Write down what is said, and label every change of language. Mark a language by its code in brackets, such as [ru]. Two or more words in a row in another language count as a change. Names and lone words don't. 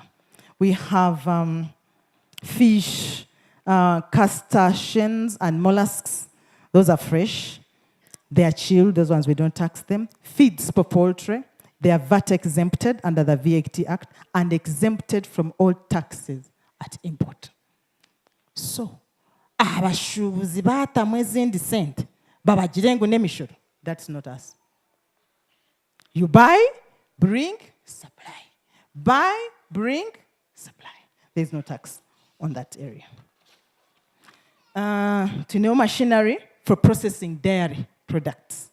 [en] We have fish, crustaceans and mollusks. Those are fresh. They are chilled, those ones we don't tax them. Feeds for poultry, they are VAT exempted under the VAT Act and exempted from all taxes at import. So, [nyn] abashubuzi batamwe ezindi sente babagirengo n'emishoro. [en] That's not us. You buy, bring, supply. Buy, bring, supply. There's no tax on that area. To know machinery for processing dairy products.